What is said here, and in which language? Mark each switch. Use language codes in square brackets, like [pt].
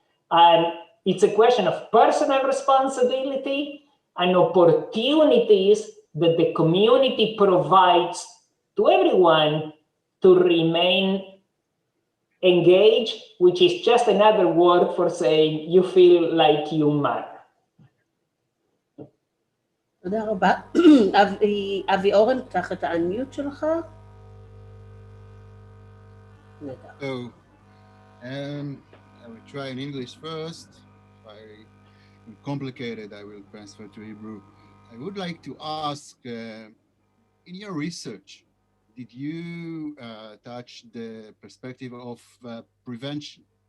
[en] And it's a question of personal responsibility and opportunities that the community provides to everyone to remain engaged, which is just another word for saying you feel like you matter. [he] תודה רבה. אבי אורן, פתח את האנמיוט שלך. [en] So, I will try in English first. If I'm complicated, I will transfer to Hebrew. I would like to ask, in your research, did you touch the perspective of prevention?